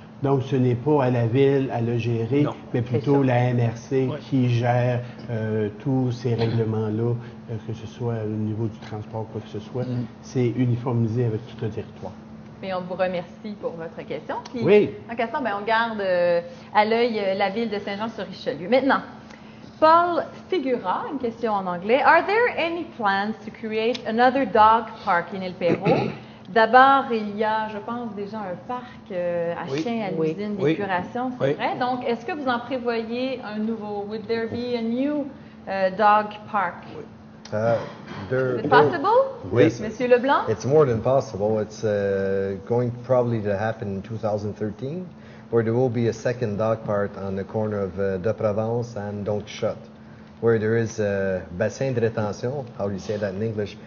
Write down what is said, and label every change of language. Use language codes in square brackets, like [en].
[fr] Donc, ce n'est pas à la ville à le gérer, mais plutôt la MRC qui gère tous ces règlements-là, que ce soit au niveau du transport, quoi que ce soit. C'est uniformisé avec tout le territoire. Mais on vous remercie pour votre question. Puis, oui. En question, on garde à l'œil la ville de Saint-Jean-sur-Richelieu. Maintenant, Paul Figura, une question en anglais. [en] Are there any plans to create another dog park in El Perro? [fr] D'abord, il y a, je pense, déjà un parc à chiens à l'usine d'épuration, c'est vrai. Donc, est-ce que vous en prévoyez un nouveau? [en] Would there be a new dog park? Is it possible? Yes. [fr] Monsieur Leblanc? [en] It's more than possible. It's going probably to happen in 2013, where there will be a second dog park on the corner of De Provence and Don Quixote, where there is a bassin de rétention. How do you say that in English?